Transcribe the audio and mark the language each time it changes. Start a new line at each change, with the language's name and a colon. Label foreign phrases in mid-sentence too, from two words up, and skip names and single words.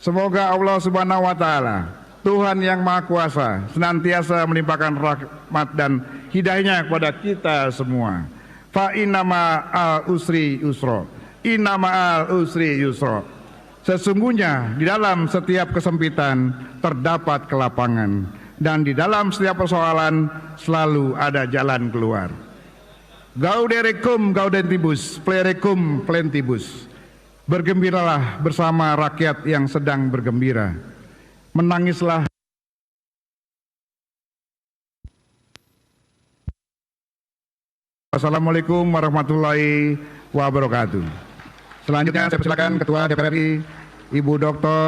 Indonesian: Semoga Allah
Arabic: سبحانه وتعالى,
Indonesian: Tuhan yang Maha Kuasa, senantiasa melimpahkan rahmat dan hidayahnya kepada kita semua.
Arabic: فإن مع العسر يسرا، إن مع العسر يسرا.
Indonesian: Sesungguhnya di dalam setiap kesempitan terdapat kelapangan, dan di dalam setiap persoalan selalu ada jalan keluar.
Latin: Gaudere cum gaudentibus, plere cum plentibus.
Indonesian: Bergembiralah bersama rakyat yang sedang bergembira. Menangislah.
Arabic: السلام عليكم ورحمة الله وبركاته.
Indonesian: Selanjutnya saya persilakan Ketua DPR RI Ibu Dr.